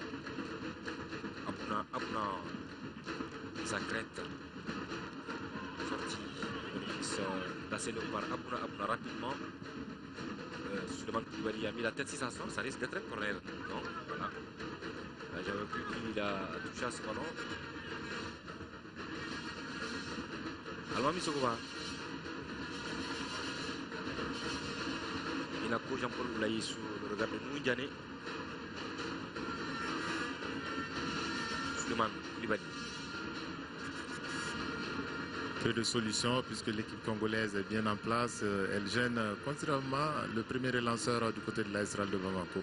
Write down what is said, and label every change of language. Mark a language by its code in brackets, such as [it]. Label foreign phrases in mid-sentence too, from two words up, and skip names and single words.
[fr] Abuna Zakret. Sorti d'Asselo par Abuna rapidement. Suleiman Koulibaly a mis la tête. Si ça sort, ça risque d'être un corner. Non, voilà. J'avais cru qu'il a touché à ce ballon. Almami Sogoba. Inako Jean-Paul Boulaye sous le regard de Mouindjane. Suleiman Koulibaly. Peu de solutions puisque l'équipe congolaise est bien en place. Elle gêne considérablement le premier relanceur du côté de l'AS de Bamako.